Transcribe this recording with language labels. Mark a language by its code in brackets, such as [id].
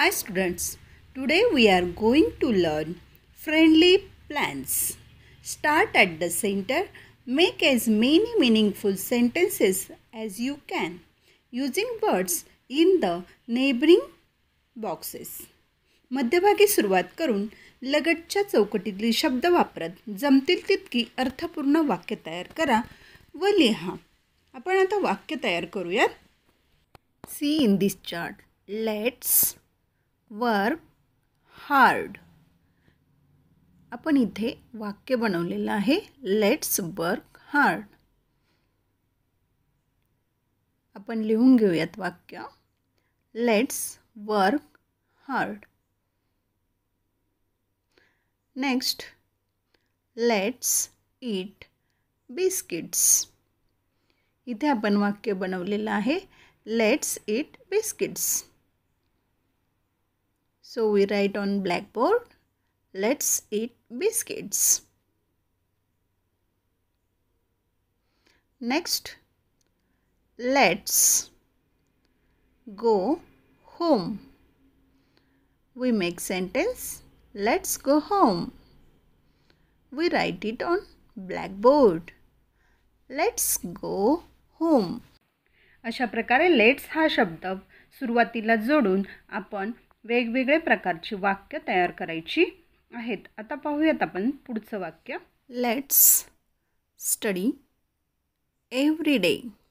[en] students, today we are going to learn friendly plants. Start at the center, make as many meaningful sentences as you can using words in the neighboring boxes. [mr] मध्यभागी सुरुवात करून लगतच्या चौकटीतले शब्द वापरत जमतील तितकी अर्थपूर्ण वाक्य तयार करा व लिहा. आपण आता वाक्य तयार करूयात. [en] See in this chart. Let's work hard. [mr] आपण इथे वाक्य बनवलेलं आहे. [en] Let's work hard. [mr] आपण लिहून घेऊयात वाक्य. [en] Let's work hard. Next, let's eat biscuits. [mr] इथे आपण वाक्य बनवलेलं आहे. [en] Let's eat biscuits. So we write on blackboard, let's eat biscuits. Next, let's go home. We make sentence, let's go home. We write it on blackboard. Let's go home. [mr] अशा प्रकारे let's हा शब्द सुरुवातीला जोडून आपण वेगवेगळे प्रकारची वाक्य तयार करायची आहेत. आता पाहूयात आपण पुढचं वाक्य. [en] Let's study every day.